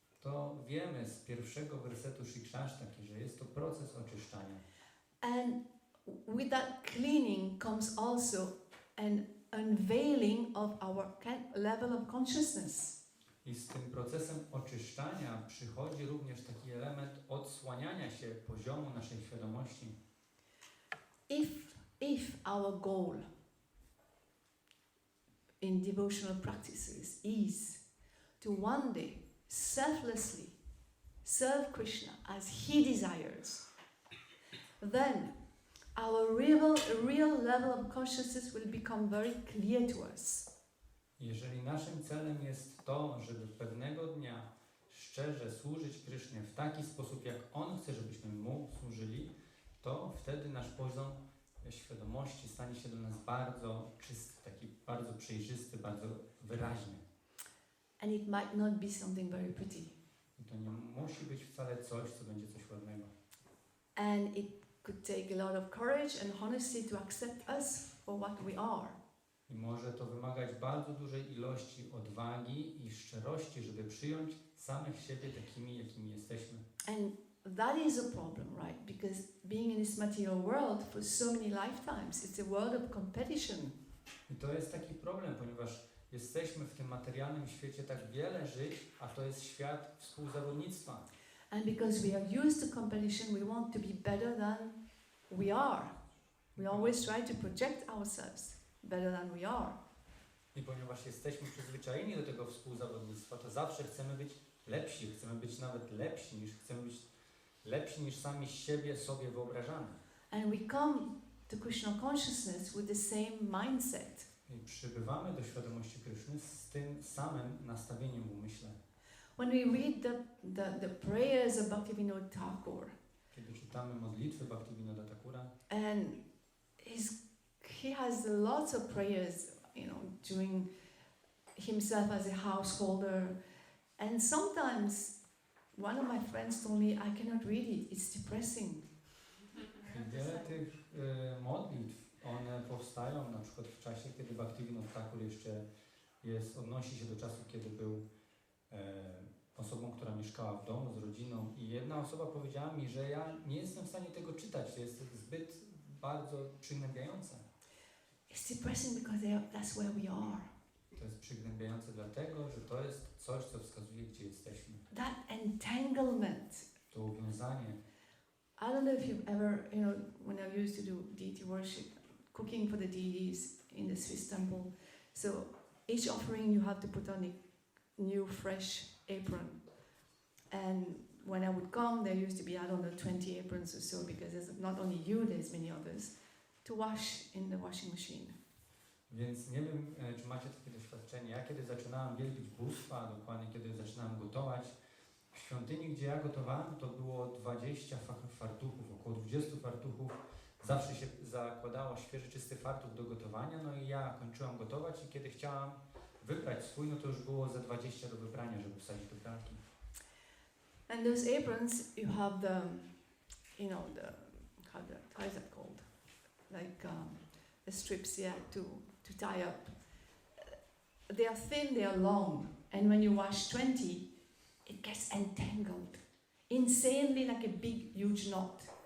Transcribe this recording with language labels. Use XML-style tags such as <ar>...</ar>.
<pl>to wiemy z pierwszego wersetu Shikshashtaki, że jest to proces oczyszczania.</pl> <en>And with that cleaning comes also an unveiling of our level of consciousness.</en> <pl>I z tym procesem oczyszczania przychodzi również taki element odsłaniania się poziomu naszej świadomości.</pl> <en>If our goal in devotional practices is to one day selflessly serve Krishna as he desires, then our real level of consciousness will become very clear to us.</en> <pl>Jeżeli naszym celem jest to, żeby pewnego dnia szczerze służyć Krysznie w taki sposób, jak On chce, żebyśmy Mu służyli, to wtedy nasz poziom świadomości stanie się dla nas bardzo czysty, taki bardzo przejrzysty, bardzo wyraźny.</pl> <en>And it might not be something very pretty.</en> <pl>I to nie musi być wcale coś, co będzie coś ładnego.</pl> <en>And it could take a lot of courage and honesty to accept us for what we are.</en> <pl>I może to wymagać bardzo dużej ilości odwagi i szczerości, żeby przyjąć samych siebie takimi, jakimi jesteśmy.</pl> <en>And that is a problem, right? Because being in this material world for so many lifetimes, it's a world of competition.</en> <pl>I to jest taki problem, ponieważ jesteśmy w tym materialnym świecie tak wiele żyć, a to jest świat współzawodnictwa.</pl> <en>And because we are used to competition, we want to be better than we are. We always try to project ourselves better than we are.</en> <pl>I ponieważ jesteśmy przyzwyczajeni do tego współzawodnictwa, to zawsze chcemy być lepsi, chcemy być nawet chcemy być lepsi niż sami siebie sobie wyobrażamy.</pl> <en>And we come to Krishna consciousness with the same mindset.</en> <pl>I przybywamy do świadomości Kryszny z tym samym nastawieniem w umyśle.</pl> <en>When we read the prayers of Bhaktivinoda Thakur,</en> <pl>Kiedy czytamy modlitwy Bhaktivinoda Thakura,</pl> <en>and he has lots of prayers, doing himself as a householder, and sometimes one of my friends told me I cannot read it, it's depressing.</en> <pl>I wiele tych modlitw, one powstają na przykład w czasie, kiedy Bhaktivinoda Thakur jeszcze odnosi się do czasu, kiedy był osobą, która mieszkała w domu z rodziną, i jedna osoba powiedziała mi, że ja nie jestem w stanie tego czytać, to jest zbyt bardzo przygnębiające.</pl> <en>It's depressing because that's where we are.</en> <pl>To jest przygnębiające dlatego, że to jest coś, co wskazuje, gdzie jesteśmy.</pl> <en>That entanglement.</en> <pl>To uwiązanie.</pl> <en>I don't know if you've ever, when I used to do deity worship, cooking for the deities, in the Swiss temple. So each offering you have to put on a new fresh apron. And when I would come, there used to be, I don't know, 20 aprons or so, because there's not only you, there's many others, to wash in the washing machine.</en> <pl>Więc nie wiem, czy macie takie doświadczenie. Ja kiedy zaczynałem wielbić bóstwa, dokładnie kiedy zaczynałem gotować, w świątyni, gdzie ja gotowałem, to było 20 fartuchów, około 20 fartuchów. Zawsze się zakładało świeży, czysty fartuch do gotowania, no i ja kończyłam gotować i kiedy chciałam wyprać swój, no to już było ze 20 do wyprania, żeby wsadzić do pralki.</pl> <en>And those aprons, you have the, you know, how is that called? Like the strips, yeah, to tie up. They are thin, they are long, and when you wash 20, it gets entangled, insanely, like a big, huge knot.</en>